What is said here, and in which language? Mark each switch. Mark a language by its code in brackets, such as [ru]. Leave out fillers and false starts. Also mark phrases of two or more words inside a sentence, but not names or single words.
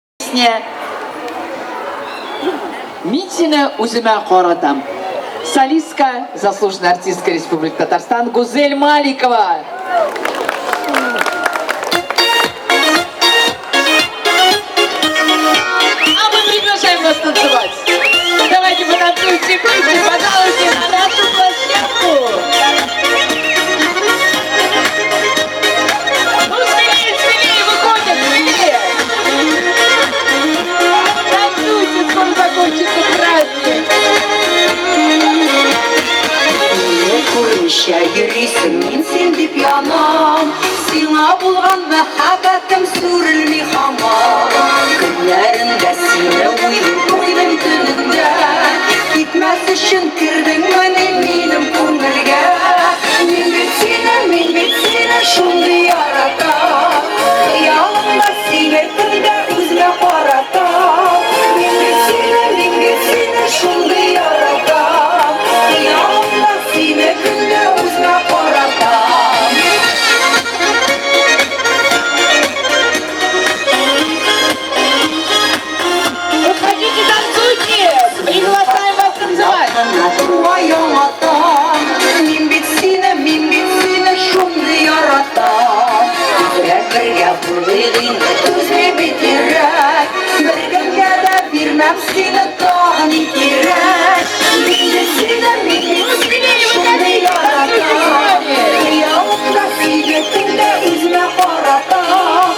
[ru] песня [tt] «Митина узыма хоратам». [ru] Солистка, заслуженная артистка Республики Татарстан Гузель Маликова. А мы приглашаем вас танцевать. Давайте потанцуйте вместе, пожалуйста, на нашу площадку. Ну, смелее, смелее, выходят, смелее. Танцуйте, скоро закончится праздник. [tt] Күрмешә йөрисең мин син дип янам, сиңа булган мәхәббәтем сүрелми һаман. Көннәрендә сине уйлыйм төнендә, китмәс өчен кердеңмени минем күңелгә. Мин бит сине шундый яратам, янымда сине көндә үземә каратам. Мин бит сине шундый яратам, янымда сине көндә үземә каратам. [ru] Выходите, танцуйте! Приглашаем вас танцевать! [tt] Туайың атам, мин бит сине шундый яратам. Бергә булыйк инде түзме бит йөрәк, бергәмгә дә бирмәм сине тагын кирәк. Мин бит сине шундый яратам, янымда сине көндә үземә каратам.